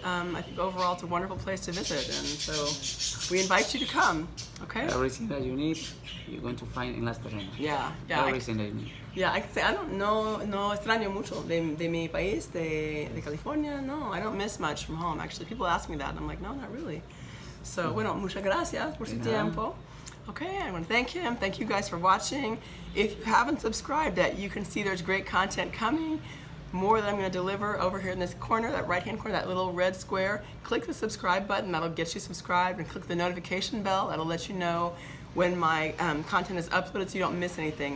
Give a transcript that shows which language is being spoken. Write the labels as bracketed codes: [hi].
[en] I think overall it's a wonderful place to visit, and so we invite you to come, okay? Everything that you need, you're going to find in Las Terrenas. Yeah. Everything that you need. Yeah, I can say I don't know, [es] no extraño mucho de mi país, de California. [en] No, I don't miss much from home. Actually, people ask me that, and I'm like, no, not really. [es] So, bueno, muchas gracias por su tiempo. [en] Okay, I want to thank him. Thank you guys for watching. If you haven't subscribed yet, you can see there's great content coming. More that I'm going to deliver over here in this corner, that right-hand corner, that little red square. Click the subscribe button, that'll get you subscribed, and click the notification bell, that'll let you know when my content is uploaded so you don't miss anything.